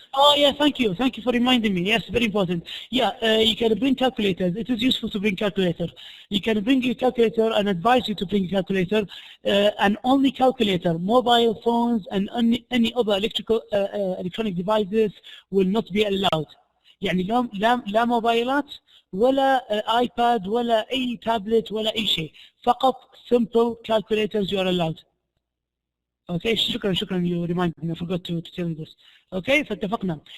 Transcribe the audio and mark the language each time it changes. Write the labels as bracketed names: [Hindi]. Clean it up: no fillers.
[English] Oh yeah, thank you for reminding me. Yes, very important. Yeah, you can bring calculators. It is useful to bring calculator. You can bring your calculator and advise you to bring a calculator, and only calculator. Mobile phones and any other electronic devices will not be allowed. [Arabic] يعني لا موبايلات ولا iPad ولا أي تابلت ولا أي شيء. [English] فقط simple calculators you are allowed. Okay, شكرا you reminded me. I forgot to tell you this. Okay, فاتفقنا.